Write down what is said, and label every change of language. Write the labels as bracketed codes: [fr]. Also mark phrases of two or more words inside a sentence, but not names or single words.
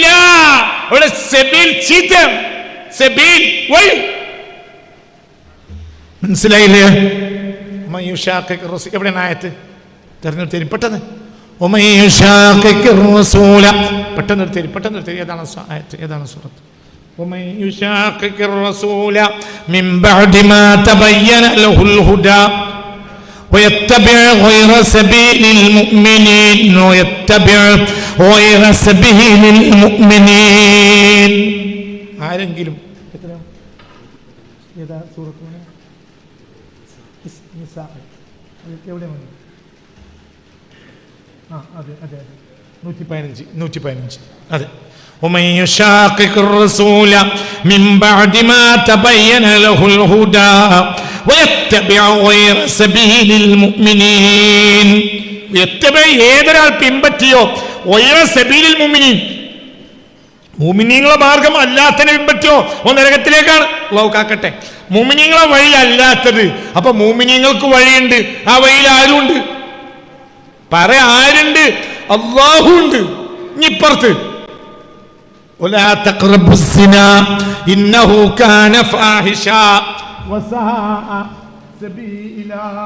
[ml] അവിടെ സബീൽ ചീത്ത, സബീൽ വഴി. മനസ്സിലായില്ലേ? എവിടെയാണ് ആയത്ത്? തെരഞ്ഞെടുത്തേരി പെട്ടെന്ന്. പെട്ടെന്ന് എടുത്തേരി. ഏതാണ് ആയത്ത്? ഏതാണ് സൂറത്ത്? [ar] ومن يشاقق الرسول من بعد ما تبين له الهدى ويتبع غير سبيل المؤمنين. [ml] ആരെങ്കിലും ഏതാ സൂറത്ത്? എവിടെയാണ്? അതെ 115. അതെ. [ar] ومن يشاقق الرسول من بعد ما تبين له الهدى ويتبع غير سبيل المؤمنين. [ml] ഏതൊരാൾ പിൻപറ്റിയോ [ar] غير سبيل المؤمنين, [ml] മുഅ്മിനീങ്ങളെ മാർഗം അല്ലാത്തതിനെ പിൻപറ്റിയോ ഓ നരകത്തിലേക്കാണ്. അല്ലാഹു കാക്കട്ടെ. മുഅ്മിനീങ്ങളെ വഴി അല്ലാത്തത്, അപ്പൊ മുഅ്മിനീങ്ങൾക്ക് വഴിയുണ്ട്, ആ വഴിയിൽ ആരുണ്ട്? ആരുണ്ട്? അല്ലാഹു ഉണ്ട്. [ar] ഇനിപ്പുറത്ത് ولا تقربوا الزنا إنه كان فاحشة وساء سبيلا.